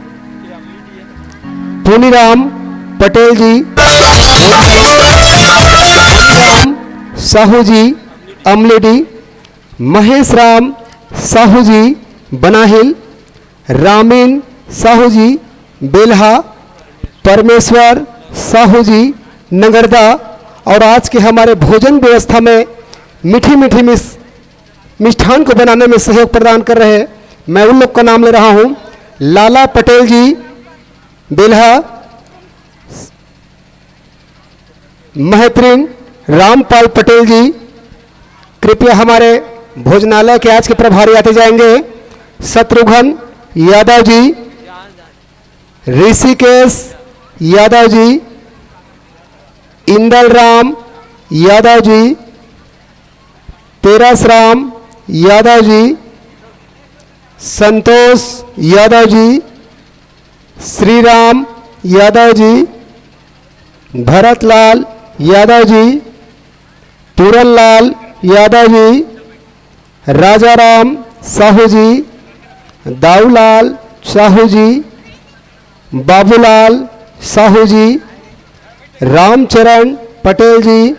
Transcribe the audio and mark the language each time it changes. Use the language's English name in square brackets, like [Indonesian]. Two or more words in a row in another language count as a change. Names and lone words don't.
[Hindi] पुनीराम पटेल जी, साहू जी अमलेडी, महेश राम साहू जी बनाहिल, रामीन साहू जी बेलहा, परमेश्वर साहू जी नगरदा। और आज के हमारे भोजन व्यवस्था में मीठी मीठी मिष्ठान को बनाने में सहयोग प्रदान कर रहे मैं उन लोग का नाम ले रहा हूं। लाला पटेल जी बेलहा, महतरीन रामपाल पटेल जी, कृपया हमारे भोजनालय के आज के प्रभारी आते जाएंगे। शत्रुघ्न यादव जी, ऋषिकेश यादव जी, इंदल राम यादव जी, तेरस राम यादव जी, संतोष यादव जी, श्री राम यादव जी, भरतलाल यादव जी, पूरनलाल यादव जी, राजाराम साहू जी, दाऊलाल साहू जी, बाबूलाल साहू जी, रामचरण पटेल जी,